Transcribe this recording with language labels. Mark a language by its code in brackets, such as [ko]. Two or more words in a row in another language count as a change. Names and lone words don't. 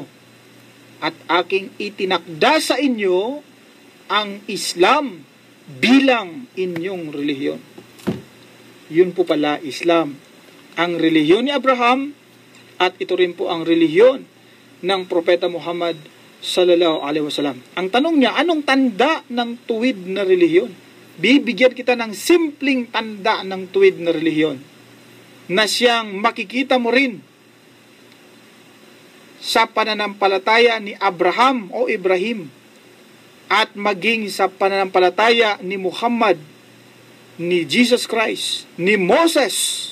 [tl] At aking itinakda sa inyo ang Islam bilang inyong relihiyon. Yun po pala, Islam. Ang relihiyon ni Abraham at ito rin po ang relihiyon ng Propeta Muhammad [ar] صلى الله عليه وسلم. [tl] Ang tanong niya, anong tanda ng tuwid na relihiyon? Bibigyan kita ng simpleng tanda ng tuwid na relihiyon na siyang makikita mo rin sa pananampalataya ni Abraham o Ibrahim at maging sa pananampalataya ni Muhammad, ni Jesus Christ, ni Moses.